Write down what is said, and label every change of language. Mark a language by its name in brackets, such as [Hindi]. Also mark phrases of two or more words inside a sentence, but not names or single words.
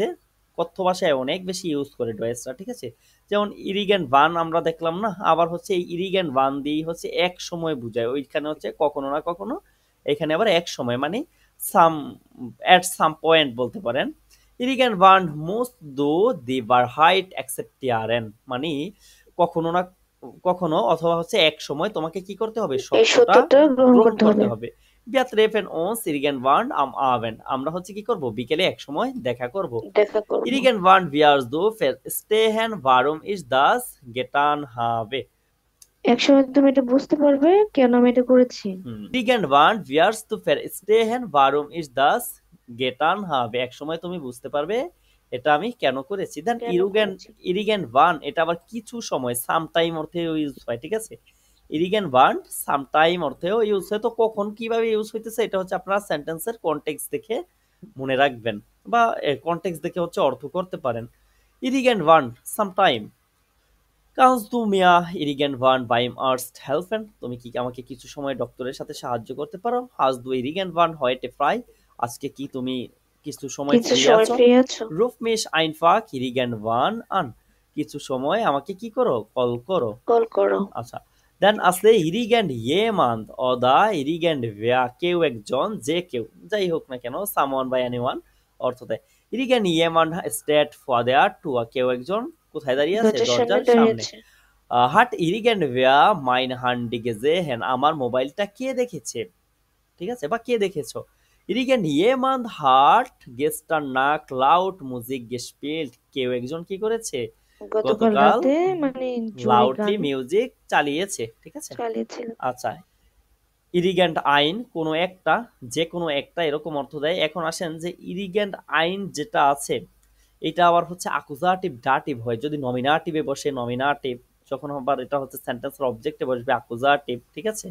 [Bangla] কথ্য ভাষায় অনেক বেশি ইউজ করে ডয়েসরা, ঠিক আছে। যেমন [German] irgendwann [Bangla] আমরা দেখলাম না, আবার হচ্ছে এই [German] irgendwann [Bangla] দিয়েই হচ্ছে এক সময় বুঝায়, ওইখানে হচ্ছে কখনো না কখনো, এখানে আবার এক সময়, মানে [English] some at some point [Bangla] বলতে পারেন। [German] irgendwann musst du die Wahrheit akzeptieren, [Bangla] মানে কখনো না কখনো অথবা হচ্ছে এক সময় তোমাকে কি করতে হবে? এই সত্যটা সত্যটা গ্রহণ গ্রহণ করতে করতে হবে হবে। [German] Wir treffen uns irgendwann am Abend. [Bangla] আমরা হচ্ছে কি করব, বিকেলে এক সময় দেখা করব। দেখা করবো। [German] Irgendwann wirst du verstehen, warum ich das getan habe. [Bangla] একসময় তুমি এটা বুঝতে পারবে কেন আমি এটা করেছি। [German] Irgendwann wirst du verstehen, warum ich das getan habe. [Bangla] এক সময় তুমি বুঝতে পারবে এটা আমি কেন করেছি। দেন কেন করেছি। irgendwann এটা আবার কিছু সময়, সামটাইম অর্থেও ইউজ হয়, ঠিক আছে। irgendwann সামটাইম অর্থেও ইউজ হয়। তো কখন কিভাবে ইউজ হইতেছে এটা হচ্ছে আপনারা সেন্টেন্সের কনটেক্সট দেখে মনে রাখবেন, বা কনটেক্সট দেখে হচ্ছে অর্থ করতে পারেন। irgendwann সামটাইম। [German] Kannst du mir irgendwann beim Arzt helfen? [Bangla] তুমি কি আমাকে কিছু সময় ডক্টরের সাথে সাহায্য করতে পারো? [German] Hast du irgendwann heute frei? [Bangla] আজকে কি তুমি কিছু সময় কিছু ফ্রি সময় আছো? ফ্রি আছো। [German] Ruf mich einfach irgendwann an. [Bangla] কিছু সময় আমাকে কি করো, কল করো। কল করো। আচ্ছা, দেন আছে [German] irgendjemand oder irgendwer, [Bangla] কেউ একজন, যে কেউ, যাই হোক না কেন, [English] someone by anyone [Bangla] অর্থ দেয়। [German] irgendjemand steht vor der Tür, [Bangla] কেউ একজন কোথায় দাঁড়িয়ে আছে, দরজার সামনে দরজার সামনে। দাঁড়িয়েছে। [German] hat irgendwer mein Handy gesehen, [Bangla] আমার মোবাইলটা কে দেখেছে, ঠিক আছে, বা কে দেখেছো। [German] irgendjemand hat gestern Nacht laut Musik gespielt, [Bangla] কেউ একজন কি করেছে, গতকাল গতকাল রাতে মানে জোরে লাউডলি গান মিউজিক চালিয়েছে, ঠিক আছে। চালিয়েছিল। আচ্ছা, [German] irgendein [Bangla] কোনো একটা, যে কোনো একটা, এরকম অর্থ দেয়। এখন আসেন যে [German] irgendein [Bangla] যেটা আছে এটা আবার হচ্ছে আকুজাটিভ ডাটিভ হয়, যদি নমিনাটিভে বসে নমিনাটিভ, যখন আবার এটা হচ্ছে সেন্টেন্সের অবজেক্টে বসবে আকুজাটিভ, ঠিক আছে।